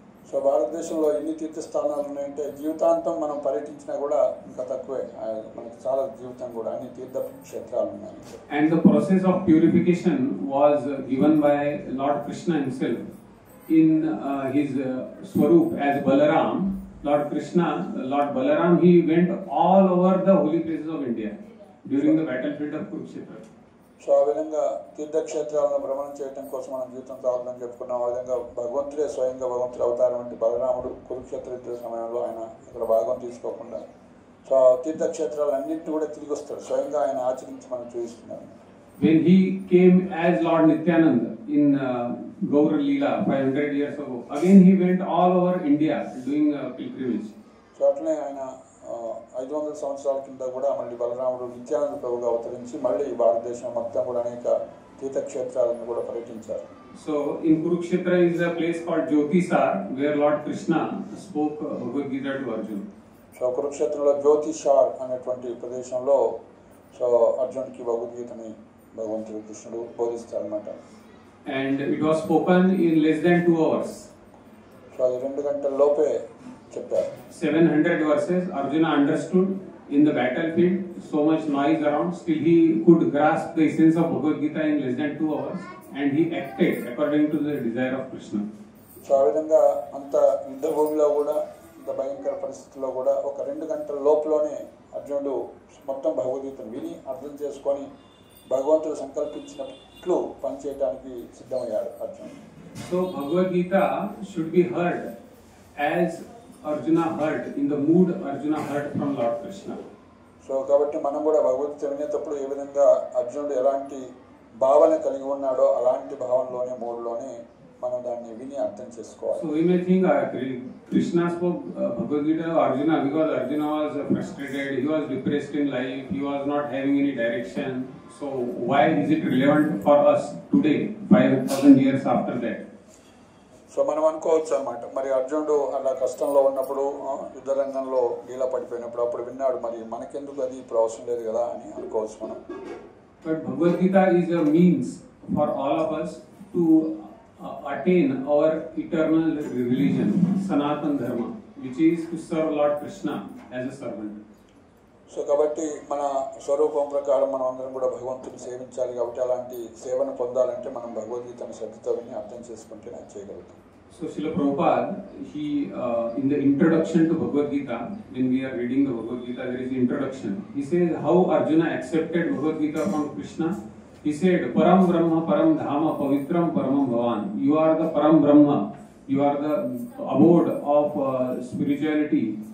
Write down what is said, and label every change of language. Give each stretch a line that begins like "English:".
Telugu: So భారతదేశంలో ఎన్ని తీర్థస్థానాలు ఉన్నాయంటే జీవితాంతం మనం పర్యటించినా కూడా ఇంకా తక్కువే. మనకి చాలా జీవితం కూడా అన్ని తీర్థ క్షేత్రాలు ఉన్నాయి.
English: And the process of purification was given by Lord Krishna himself in his Swarup as Balaram. Lord Balaram, he went all over the holy places of India during the battlefield of Kurukshetra.
Telugu: So ఆ విధంగా తీర్థక్షేత్రాలను భ్రమణం చేయడం కోసం మనం జీవితం కావాలని చెప్పుకున్నాం. ఆ విధంగా భగవంతుడే స్వయంగా భగవంతుడి అవతారం అంటే బలరాముడు కురుక్షేత్ర యుద్ధ సమయంలో ఆయన అక్కడ భాగం తీసుకోకుండా సో తీర్థక్షేత్రాలన్నింటినీ కూడా తిరిగి వస్తాడు, స్వయంగా ఆయన ఆచరించి మనం చూపిస్తున్నారు.
English: When he came as Lord Nityananda in Gaur Leela 500 years ago, again he went all over India doing pilgrimage.
Telugu: So అట్లనే ఆయన 500 సంవత్సరాల కింద కూడా మళ్ళీ బలరాముడు నిత్యానంద ప్రభుగా అవతరించి మళ్ళీ భారతదేశం మొత్తం కూడా అనేక తీర్థక్షేత్రాలను కూడా పర్యటించారు.
English: So in Kurukshetra is a place called Jyotisar where Lord Krishna spoke Bhagavad Gita to Arjuna.
Telugu: So కురుక్షేత్రంలో జ్యోతిషార్ అనేటువంటి ప్రదేశంలో సో అర్జునుడికి భగవద్గీతని భగవంతుడు కృష్ణుడు బోధిస్తారన్నమాట.
English: And it was spoken in less than 2 hours.
Telugu: So అది 2 గంటల లోపే చెప్పారు.
English: 700 verses. Arjuna understood in the battlefield, so much noise around, still he could grasp the essence of Bhagavad Gita in less than 2 hours and he acted according to the desire of Krishna.
Telugu: So ఆ విధంగా అంత యుద్ధ భూమిలో కూడా ఇంత భయంకర పరిస్థితుల్లో కూడా ఒక 2 గంటల లోపలనే అర్జునుడు మొత్తం భగవద్గీతను విని అర్థం చేసుకొని భగవంతుడు సంకల్పించినట్లు పనిచేయడానికి సిద్ధమయ్యాడు అర్జునుడు.
English: So Bhagavad Gita should be heard as Arjuna heard, in the mood Arjuna heard from Lord Krishna.
Telugu: So కాబట్టి మనం కూడా భగవద్గీత వినేటప్పుడు ఏ విధంగా అర్జునుడు ఎలాంటి భావన కలిగి ఉన్నాడో అలాంటి భావనలోనే మూడులోనే మనం దాన్ని విని అర్థం చేసుకోవాలి.
English: So we may think Krishna spoke Bhagavad Gita to Arjuna because Arjuna was frustrated, he was depressed in life, he was not having any direction. So why is it relevant for us today, 5,000 years after that?
Telugu: So మనం అనుకోవచ్చు అన్నమాట, మరి అర్జునుడు అలా కష్టంలో ఉన్నప్పుడు యుద్ధ రంగంలో లీలా పడిపోయినప్పుడు అప్పుడు విన్నాడు, మరి మనకెందుకు అది ఇప్పుడు అవసరం లేదు కదా అని అనుకోవచ్చు మనం.
English: But Bhagavad Gita is a means for all of us to attain our eternal religion, Sanatana Dharma, which is to serve Lord Krishna as a servant.
Telugu: So కాబట్టి మన స్వరూపం ప్రకారం మనం అందరం కూడా భగవంతుని సేవించాలి. కాబట్టి అలాంటి సేవను పొందాలంటే మనం భగవద్గీతను శ్రద్ధతో విని అర్థం చేసుకుంటే నేను చేయగలుగుతాం.
English: So Srila Prabhupada, he in the introduction to Bhagavad Gita, when we are reading the Bhagavad Gita, there is the introduction. He says how Arjuna accepted Bhagavad Gita from Krishna. He said,
Sanskrit: Param Brahma, Param Dhama, Pavitram Paramam Bhavan.
English: You are the Param Brahma. You are the abode of spirituality.